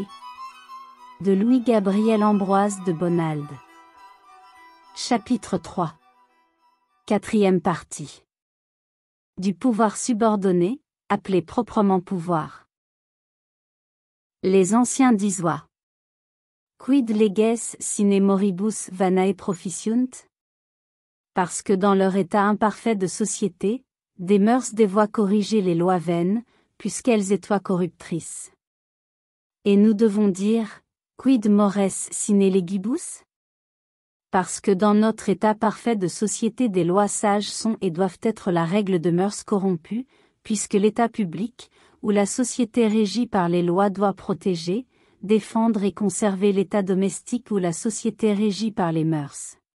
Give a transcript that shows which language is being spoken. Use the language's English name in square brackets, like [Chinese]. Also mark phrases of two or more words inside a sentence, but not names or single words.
[French] De Louis-Gabriel Ambroise de Bonald. Chapitre 3. Quatrième partie. Du pouvoir subordonné, appelé proprement pouvoir. Les anciens disoient. [Latin] Quid leges sine moribus vanae proficiunt? [French] Parce que dans leur état imparfait de société, des mœurs dévoient corriger les lois vaines, puisqu'elles étoient corruptrices. Et nous devons dire, [Latin] quid mores sine legibus? [French] Parce que dans notre état parfait de société des lois sages sont et doivent être la règle de mœurs corrompues, puisque l'état public, où la société régie par les lois doit protéger, défendre et conserver l'état domestique où la société régie par les mœurs.